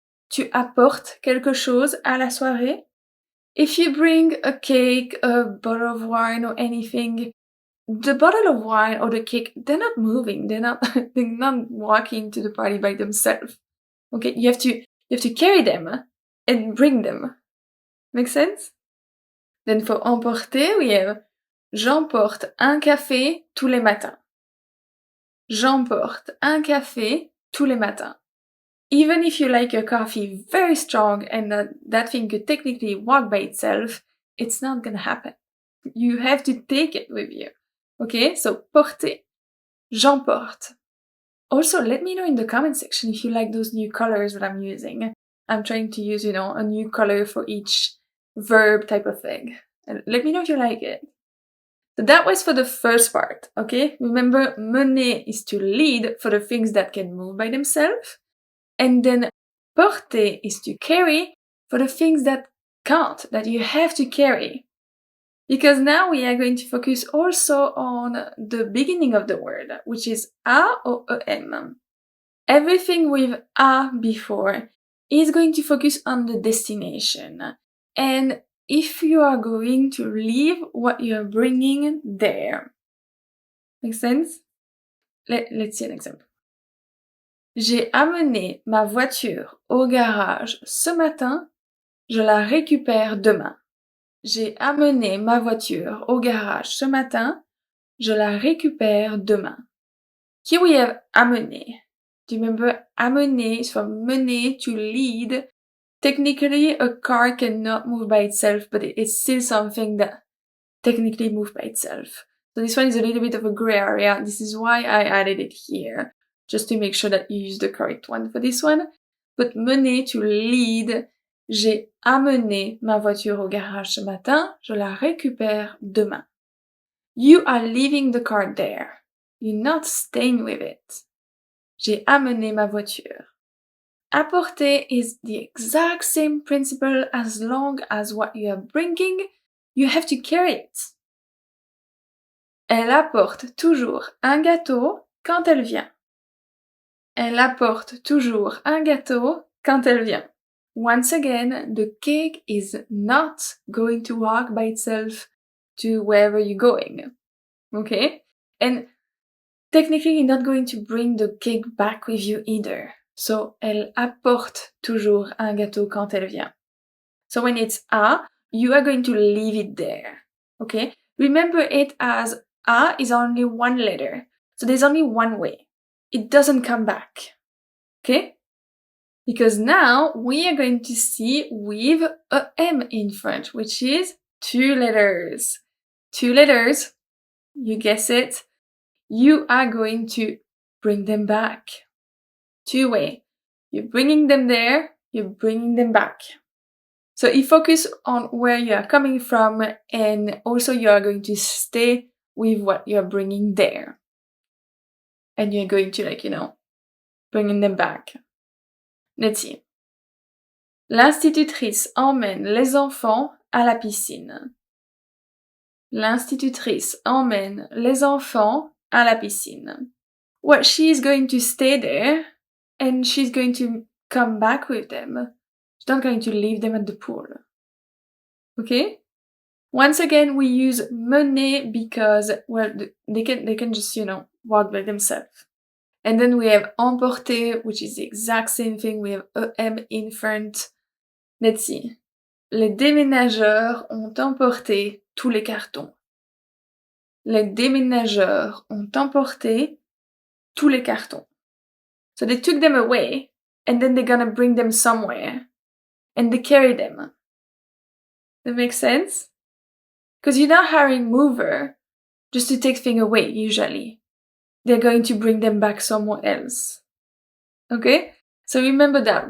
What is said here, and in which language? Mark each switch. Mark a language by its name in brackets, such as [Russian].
[French] Tu apportes quelque chose à la soirée? [English] If you bring a cake, a bottle of wine or anything, the bottle of wine or the cake, they're not moving. They're not walking to the party by themselves. Okay, you have to carry them and bring them. Make sense? Then for emporter, we have [French] j'emporte un café tous les matins. J'emporte un café tous les matins. [English] Even if you like your coffee very strong and that thing could technically walk by itself, it's not gonna happen. You have to take it with you. Okay, so porter. J'emporte. Also, let me know in the comment section if you like those new colors that I'm using. I'm trying to use, a new color for each verb type of thing. And let me know if you like it. So that was for the first part, okay? Remember, mener is to lead for the things that can move by themselves. And then porter is to carry for the things that can't, that you have to carry. Because now we are going to focus also on the beginning of the word, which is a or em. Everything with a before is going to focus on the destination. And if you are going to leave what you're bringing there. Make sense? Let's see an example. [French] J'ai amené ma voiture au garage ce matin, je la récupère demain. J'ai amené ma voiture au garage ce matin, je la récupère demain. [English] Here we have amener. Do you remember amener is from mener, to lead. Technically, a car cannot move by itself, but it's still something that technically moves by itself. So this one is a little bit of a gray area. This is why I added it here, just to make sure that you use the correct one for this one. but mener, to lead. [French] J'ai amené ma voiture au garage ce matin, je la récupère demain. [English] You are leaving the car there. You're not staying with it. [French] J'ai amené ma voiture. [English] Apporter is the exact same principle as long as what you are bringing, you have to carry it. [French] Elle apporte toujours un gâteau quand elle vient. Elle apporte toujours un gâteau quand elle vient. [English] Once again, the cake is not going to walk by itself to wherever you're going. Okay? And technically, you're not going to bring the cake back with you either. So, [French] elle apporte toujours un gâteau quand elle vient. [English] So when it's a, you are going to leave it there. Okay? Remember it as a is only one letter. So there's only one way. It doesn't come back. Okay? Because now we are going to see with a M in front, which is two letters. Two letters, you guess it, you are going to bring them back. Two way. You're bringing them there, you're bringing them back. So you focus on where you are coming from, and also you are going to stay with what you're bringing there. And you're going to, bringing them back. Let's see. [French] L'institutrice emmène les enfants à la piscine. L'institutrice emmène les enfants à la piscine. [English] Well, she's going to stay there, and she's going to come back with them. She's not going to leave them at the pool. Okay? Once again, we use mener because, well, they can just, walk by themselves. And then we have emporter, which is the exact same thing. We have em in front. Let's see. [French] Les déménageurs ont emporté tous les cartons. Les déménageurs ont emporté tous les cartons. [English] So they took them away, and then they're gonna bring them somewhere. And they carry them. That makes sense? Because you're not hiring mover just to take things away, usually. They're going to bring them back somewhere else. Okay? So remember that.